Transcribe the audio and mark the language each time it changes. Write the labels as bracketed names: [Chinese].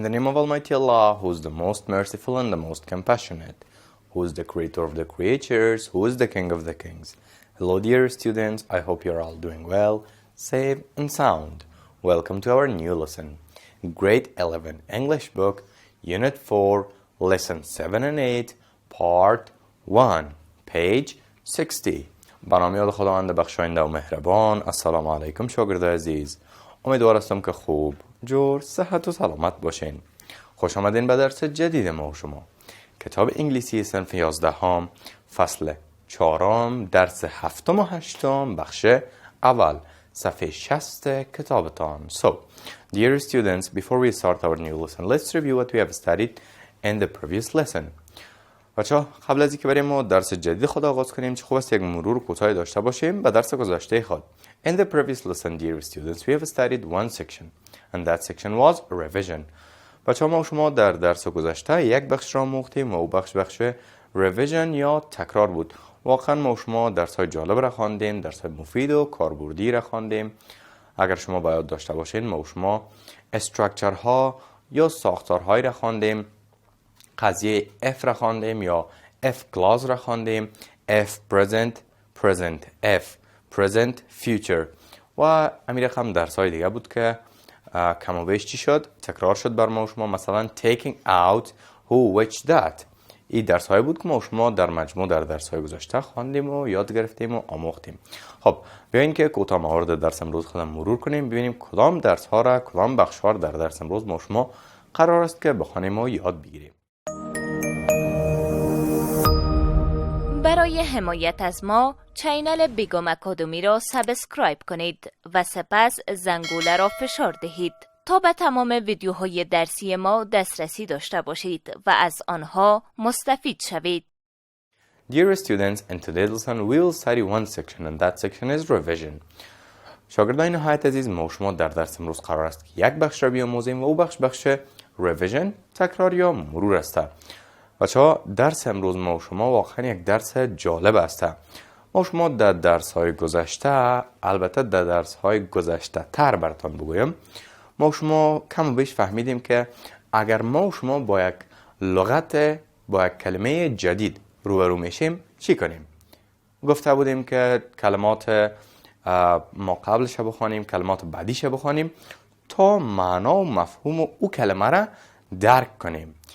[English] of Almighty Allah, who is the most merciful and the most compassionate, who is the creator of the creatures, who is the king of the kings. Hello dear students, I hope you're all doing well, safe and sound. Welcome to our new lesson. Grade 11 English book, Unit 4, Lesson 7 and 8, Part 1, page 60. [Persian] به نام یاد خداوند بخشاینده و مهربان. السلام علیکم شاگردای عزیز. امیدوار هستم که خوب، جور، صحت و سلامت باشین. خوش آمدین به درس جدید ما و شما. کتاب انگلیسی صنف 11 فصل 4 درس 7 و 8 بخش اول صفحه 60 کتابتان. [English] So, dear students, before we start our new lesson, let's review what we have studied in the previous lesson. [Persian] بچه‌ها قبل از اینکه بریم ما درس جدید خود آغاز کنیم چه خوب است یک مرور کوتاهی داشته باشیم به درس گذشته خود. [English] In the previous lesson, dear students, we have studied one section and that section was revision. [Persian] بچه‌ها ما شما در درس گذشته یک بخش را آموختیم و او بخش revision یا تکرار بود. واقعا ما شما درس‌های جالب را خواندیم، درس‌های مفید و کاربردی را خواندیم. اگر شما باید داشته باشین ما شما استراکچر ها یا ساختارهایی را خواندیم. قضیه F را خواندیم یا F clause را خواندیم. F present F present future و امیر رقم درس‌های دیگه بود که کم و بیش چی شد؟ تکرار شد بر ما شما. مثلا [English] taking out who which that. [Persian] این درس‌های بود که ما شما در مجموع در درس‌های گذشته خواندیم و یاد گرفتیم و آموختیم. خب بیاین که کوتاه موارد درس امروز خودم مرور کنیم ببینیم کدام درس‌ها را کدام بخش‌ها در درس امروز ما شما قرار است که بخوانیم و یاد بگیریم. برای حمایت از ما چینل بیگم اکادمی را سابسکرایب کنید و سپس زنگوله را فشار دهید تا به تمام ویدیوهای درسی ما دسترسی داشته باشید و از آنها مستفید شوید. [English] Dear students, in today's lesson we will study one section and that section is revision. [Persian] شاگردان نهایت عزیز ما شما در درس امروز قرار است که یک بخش را بیاموزیم و او بخش revision تکرار یا مرور است. بچه‌ها درس امروز ما شما واقعا یک درس جالب است. ما شما در درس‌های گذشته، البته در درس‌های گذشته تر براتون بگویم، ما شما کم و بیش فهمیدیم که اگر ما شما با یک لغت با یک کلمه جدید روبرو میشیم چی کنیم؟ گفته بودیم که کلمات ما قبلش بخوانیم، کلمات بعدیش بخوانیم تا معنا و مفهوم او کلمه را درک کنیم.